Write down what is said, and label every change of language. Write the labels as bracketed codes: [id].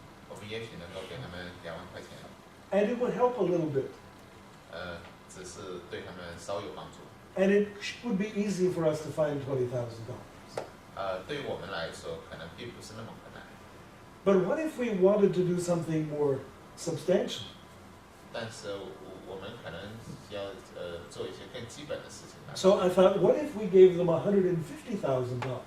[zh] 我们也许能够给他们2万块钱， [en] and it would help a little bit. [zh] 只是对他们稍有帮助。 [en] And it would be easy for us to find $20,000. [zh] 对于我们来说，可能并不是那么困难。 [en] But what if we wanted to do something more substantial? [zh] 但是我们可能要做一些更基本的事情。 [en] So I thought, what if we gave them $150,000?